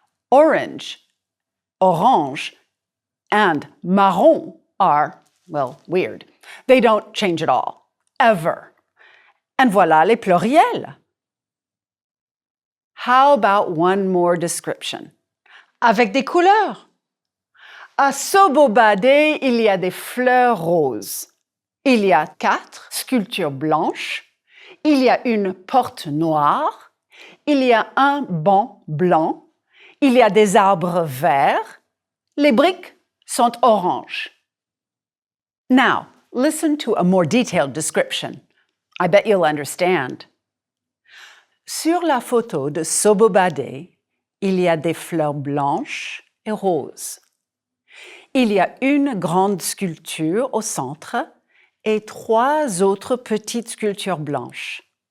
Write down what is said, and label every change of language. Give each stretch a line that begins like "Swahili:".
English: Orange, orange, and marron are, well, weird. They don't change at all, ever. And
French: voilà les pluriels.
English: How about one more description?
French: Avec des couleurs. À Sobobade, il y a des fleurs roses. Il y a 4 sculptures blanches. Il y a une porte noire. Il y a un banc blanc. Il y a des arbres verts. Les briques sont oranges.
English: Now, listen to a more detailed description. I bet you'll understand.
French: Sur la photo de Sobobade, il y a des fleurs blanches et roses. Il y a une grande sculpture au centre et 3 autres petites sculptures blanches.